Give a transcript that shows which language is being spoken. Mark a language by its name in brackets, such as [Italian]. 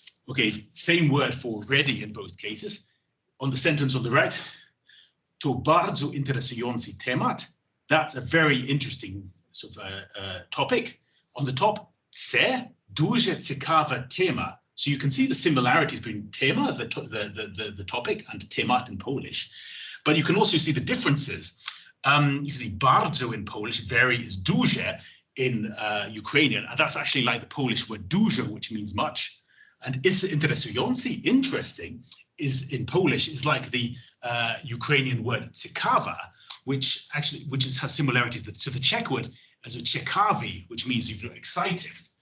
[English] Okay, same word for ready in both cases. On the sentence on the right, [Polish] to bardzo interesujący temat. [English] That's a very interesting sort of topic. On the top, [Ukrainian] це дуже цікава тема. [English] So you can see the similarities between tema, the topic, and temat in Polish. But you can also see the differences. You can see bardzo in Polish, very is duże in Ukrainian, and that's actually like the Polish word dużo, which means much. And is interesujący, interesting, is in Polish is like the Ukrainian word ciekawa, which has similarities to the Czech word as a ciekawy, which means exciting.